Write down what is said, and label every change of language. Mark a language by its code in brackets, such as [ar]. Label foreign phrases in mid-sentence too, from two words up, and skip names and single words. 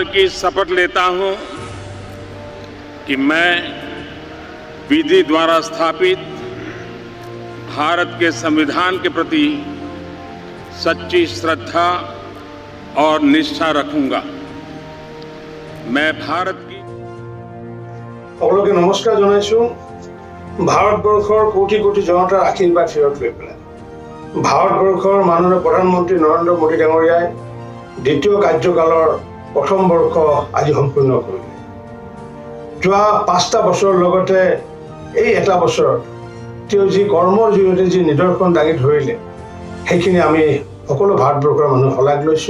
[hi] की शपथ लेता हूं कि मैं विधि द्वारा स्थापित भारत के संविधान के प्रति सच्ची श्रद्धा और निष्ठा रखूंगा। मैं भारत की [as] সকলকে নমস্কাৰ জনাইছো। ভাৰতবৰ্ষৰ কোটি কোটি জনতাৰ আশীৰ্বাদ হিৰত লৈ পেলাই ভাৰতবৰ্ষৰ মাননীয় প্ৰধানমন্ত্ৰী নৰেন্দ্ৰ মোদী ডাঙৰীয়াই দ্বিতীয় কাৰ্যকালৰ প্ৰথম বৰ্ষ আজি সম্পূৰ্ণ কৰিলে। যোৱা 5টা বছৰৰ লগতে এই এটা বছৰত তেওঁ যি কৰ্মৰ জৰিয়তে যি নিদৰ্শন দাঙি ধৰিলে সেইখিনি আমি সকলো ভাৰতবৰ্ষৰ মানুহ শলাগ লৈছোঁ।